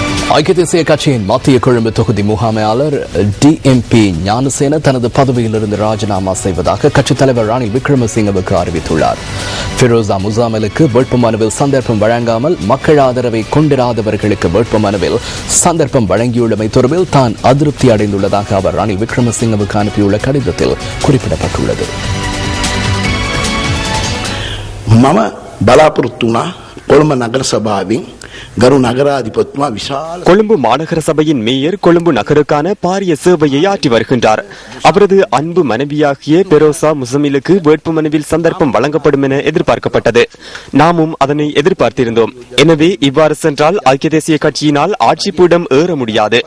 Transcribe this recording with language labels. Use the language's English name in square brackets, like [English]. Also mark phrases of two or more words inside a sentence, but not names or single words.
[Tamil] ஐக்கிய தேசிய கட்சியின் மத்திய கொழும்பு தொகுதி முகாமையாளர் டிஎம்பி ஞானசேன தனது பதவியிலிருந்து ராஜினாமா செய்வதாக கட்சித் தலைவர் ரணில் விக்ரமசிங்கவுக்கு அறிவித்துள்ளார். ஃபிரோசா முசாமலுக்கு வேட்புமனுவில் சந்தர்ப்பம் வழங்காமல் மக்கள் ஆதரவை கொண்டிராதவர்களுக்கு வேட்புமனுவில் சந்தர்ப்பம் வழங்கியுள்ளமை தொடர்பில் தான் அதிருப்தி அடைந்துள்ளதாக அவர் ரணில் விக்ரமசிங்கவுக்கு அனுப்பியுள்ள கடிதத்தில் குறிப்பிடப்பட்டுள்ளது. [Sinhala] මම බලාපොරොත්තු වුණා කොළඹ නගර සභාවෙන් ගරු නගරාධිපතිතුමා විශාල [Tamil] கொழும்பு மாநகர சபையின் மேயர் கொழும்பு நகருக்கான பாரிய சேவையை ஆற்றி வருகின்றார். அவரது அன்பு மனைவியாகிய பெரோசா முசமிலுக்கு வேட்புமனுவில் சந்தர்ப்பம் வழங்கப்படும் என எதிர்பார்க்கப்பட்டது. நாமும் அதனை எதிர்பார்த்திருந்தோம். எனவே இவ்வாறு சென்றால் ஐக்கிய தேசிய கட்சியினால் ஆட்சி பீடம் ஏற முடியாது.